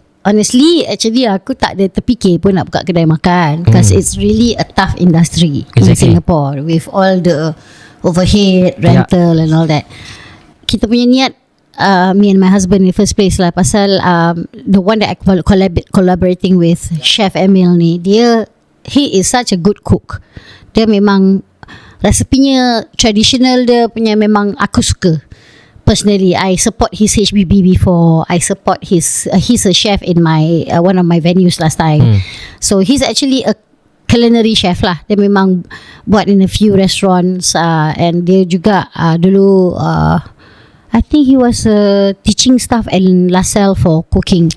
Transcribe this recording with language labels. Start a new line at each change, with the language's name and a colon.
English: Honestly,
Malay: aku tak ada terfikir pun nak buka kedai makan,
English: because it's really a tough industry in Singapore with all the overhead, rental and all that.
Malay: kita punya niat,
English: me and my husband in the first place lah, pasal the one that I collaborating with Chef Emil ni, he is such a good cook.
Malay: Dia memang resepinya traditional, dia punya memang aku suka.
English: Personally, I support his HBB before. I support he's a chef in my one of my venues last time. So he's actually a culinary chef lah.
Malay: Dia memang buat
English: in a few restaurants, and
Malay: dia juga dulu
English: I think he was teaching staff at LaSalle for cooking.